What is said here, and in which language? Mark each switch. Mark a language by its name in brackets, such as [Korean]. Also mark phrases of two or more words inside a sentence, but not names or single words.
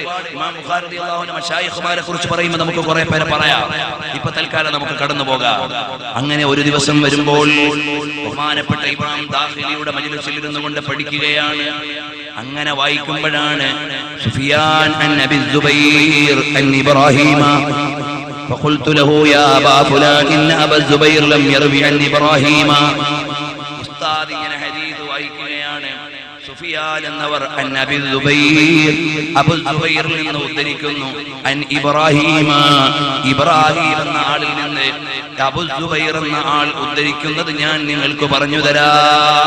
[Malayalam] ഇമാം ബുഖാരി [Arabic] رضي الله عنه [Malayalam] മശായിഖുമാരെ കുറിച്ച് പറയുമ്പോൾ നമുക്ക് കുറെ പേരെ പറയാം. ഇപ്പൊ തൽക്കാലം നമുക്ക് കടന്നു പോകാം. അങ്ങനെ ഒരു ദിവസം വരുമ്പോൾ ബഹുമാനപ്പെട്ട ഇമാം ദാഖിലിയുടെ മജ്ലിസിൽ ഇരുന്നു കൊണ്ട് പഠിക്കുകയാണ്. അങ്ങനെ വായിക്കുമ്പോഴാണ് [Arabic] سفيان عن أبي الزبير عن إبراهيم فقلت له يا أبا فلان إن أبا الزبير لم يروي عن إبراهيم. [Malayalam] ഉസ്താദ് ഇങ്ങനെ ഹദീസ് വായിക്കുകയാണ്. സുഫിയാൻ എന്നവർ [Arabic] عن أبي الزبير, [Malayalam] അബു സുബൈറിൽ നിന്ന് ഉദ്ധരിക്കുന്നു. [Arabic] عن إبراهيم, [Malayalam] ഇബ്രാഹിം എന്ന ആളിൽ നിന്ന് അബു സുബൈർ എന്ന ആൾ ഉദ്ധരിക്കുന്നത് ഞാൻ നിങ്ങൾക്ക് പറഞ്ഞു തരാം.